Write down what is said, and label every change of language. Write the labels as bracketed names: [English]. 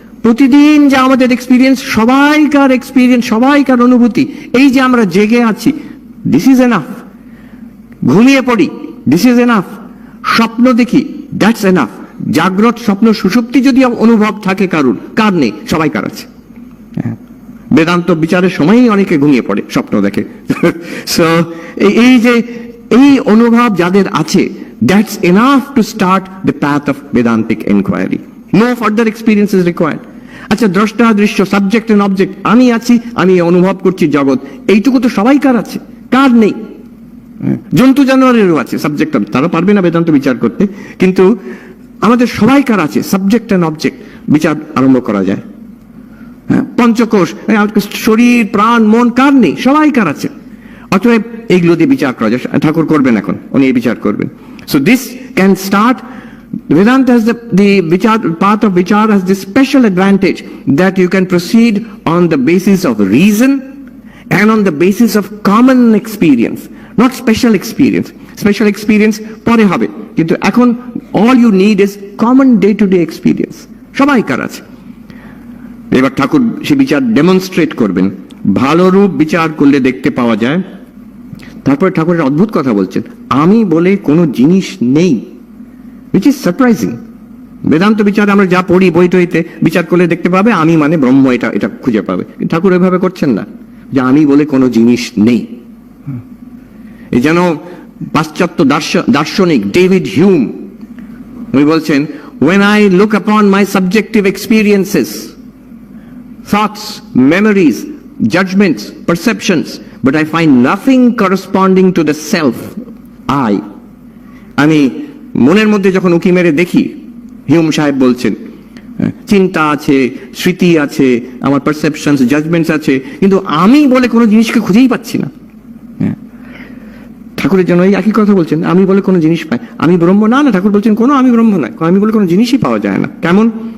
[Bangla] প্রতিদিন যে আমাদের এক্সপিরিয়েন্স, সবাইকার এক্সপিরিয়েন্স, সবাইকার অনুভূতি, এই যে আমরা জেগে আছি, [English] This is enough. [Bangla] ঘুমিয়ে পড়ি, [English] This is enough. [Bangla] স্বপ্ন দেখি, [English] That's enough. [Bangla] জাগ্রত, স্বপ্ন, সুষুপ্তি যদি অনুভব থাকে কারুর, কার নেই? সবাইকার আছে। বেদান্ত বিচারের সময়ই অনেকে ঘুমিয়ে পড়ে, স্বপ্ন দেখে। [English] so [Bangla] এই যে এই অনুভব যাদের আছে, [English] that's enough to start the path of Vedantic inquiry. No further experience is required. [Bangla] আচ্ছা, দ্রষ্টা দৃশ্য, [English] subject and object, [Bangla] আমি আছি, আমি অনুভব করছি জগৎ, এইটুকু তো সবাইকার আছে, কার নেই? জন্তু জানোয়ারেরও আছে সাবজেক্ট, তারা পারবে না বেদান্ত বিচার করতে, কিন্তু আমাদের সবাইকার আছে [English] subject and object, [Bangla] বিচার আরম্ভ করা যায়। পঞ্চকোষ, শরীর, প্রাণ, মন, কার নেই? সবাইকার আছে। অতএব এইগুলো দিয়ে বিচার করা যায়। ঠাকুর করবেন এখন, উনি এই বিচার করবেন। [English] So this can start. Vedanta has the vichar, path of vichar has this special advantage that you can proceed on the basis of reason and on the basis of common experience, not special experience. Special experience [Bangla] পরে হবে, কিন্তু এখন [English] all you need is common day to day experience. [Bangla] সবাইকার আছে। এবার ঠাকুর সে বিচার demonstrate করবেন। ভালো রূপ বিচার করলে দেখতে পাওয়া যায়। তারপরে ঠাকুরের অদ্ভুত কথা বলছেন, আমি বলে কোনো জিনিস নেই, [English] which is surprising. [Bangla] বেদান্ত বিচারে আমরা যা পড়ি বই টইতে, বিচার করলে দেখতে পাবে আমি মানে ব্রহ্ম, এটা খুঁজে পাবে। ঠাকুর এভাবে করছেন না, যে আমি বলে কোনো জিনিস নেই। এই যেন পাশ্চাত্য দার্শনিক ডেভিড হিউম উনি বলছেন, [English] when I look upon my subjective experiences, thoughts, memories, judgments, perceptions, but I find nothing corresponding to the self, I. [Bangla] আমি মনের মধ্যে যখন উকি মেরে দেখি, হিউম সাহেব বলছেন, চিন্তা আছে, স্মৃতি আছে, আমার পারসেপশনস, জাজমেন্টস আছে, কিন্তু আমি বলে কোনো জিনিসকে খুঁজেই পাচ্ছি না। ঠাকুরের জন্য এই একই কথা বলছেন, আমি বলে কোনো জিনিস পাই, আমি ব্রহ্ম না। না, ঠাকুর বলছেন কোনো আমি ব্রহ্ম নয়, আমি বলে কোনো জিনিসই পাওয়া যায় না। কেমন?